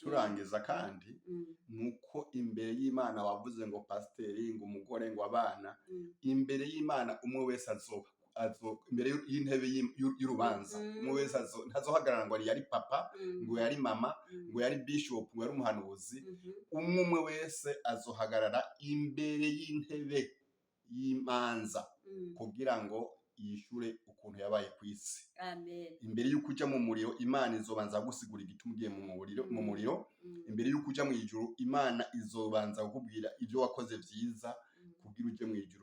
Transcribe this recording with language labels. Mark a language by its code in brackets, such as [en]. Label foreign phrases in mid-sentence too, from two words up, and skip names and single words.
[rn] Turangiza kandi nuko imbere y'Imana wavuze ngo pasiteri, ngo umugore, ngo abana, imbere y'Imana umwe wese imbere y'intebe y'urubanza umwe wese ntazohagarara ngo yari papa ngo yari mama ngo yari bishop ngo yari umuhanuzi umwe wese azohagarara imbere y'intebe y'imanza kugira ngo yishure ukuntu yabaye ku isi. Amen. Imbere y'uko uja mu muriro Imana izobanza gusigura igituma ugiye mu muriro. Imbere y'uko uja mu ijuru Imana izobanza kukubwira ibyo wakoze vyiza kugira uje mu ijuru.